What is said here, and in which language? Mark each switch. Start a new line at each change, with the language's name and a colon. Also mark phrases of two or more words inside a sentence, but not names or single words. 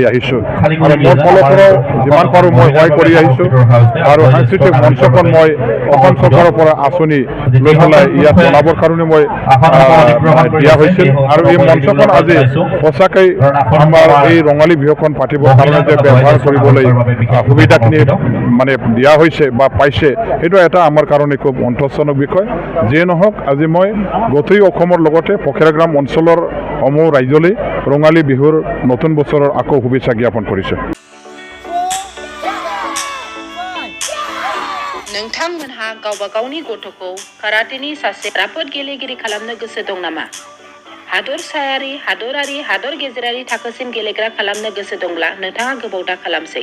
Assamese: আহিছোঁ আৰু মোৰ ফালৰ পৰাও যিমান পাৰোঁ মই সহায় কৰি আহিছোঁ আৰু সাংস্কৃতিক মঞ্চখন মই অসম চৰকাৰৰ পৰা আঁচনি লৈ পেলাই ইয়াত জনাবৰ কাৰণে মই দিয়া হৈছিল আৰু এই মঞ্চখন আজি সঁচাকৈ আমাৰ এই ৰঙালী বিহুখন পাতিবৰ কাৰণে যে ব্যৱহাৰ কৰিবলৈ সুবিধাখিনি দিয়া হৈছে বা পাইছে সেইটো এটা আমাৰ কাৰণে খুব সন্তোষজনক বিষয়। যিয়ে নহওক আজি মই গোটেই অসমৰ লগতে ফকিৰাগ্ৰাম অঞ্চলৰ সমূহ ৰাইজলৈ ৰঙালী বিহুৰ নতুন বছৰৰ আকৌ শুভেচ্ছা জ্ঞাপন কৰিছোঁ।
Bodo: नोंथांमोनहा गावबा गावनि गथ'खौ काराटेनि सासे राफोद गेलेगिरि खालामनो गोसो दं नामा? हादरसायारि, हादरारि, हादर गेजेरारि थाखोसिम गेलेग्रा खालामनो गोसो दंब्ला नोंथाङा गोबाव दा खालामसै।